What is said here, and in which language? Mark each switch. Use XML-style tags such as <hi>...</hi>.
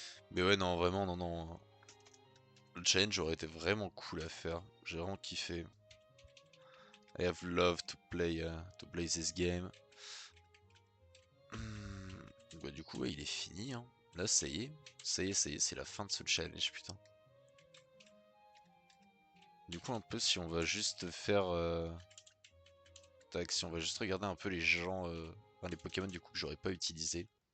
<fr>Mais ouais, non, vraiment, non. Le challenge aurait été vraiment cool à faire. J'ai vraiment kiffé.</fr> <en>I have loved to play this game.</en> <fr>Bah, du coup, ouais, il est fini. Hein. Là, ça y est, c'est la fin de ce challenge, putain. Du coup, un peu, si on va juste faire... Tac, si on va juste regarder un peu les gens... Enfin, les Pokémon, du coup, que j'aurais pas utilisé.</fr>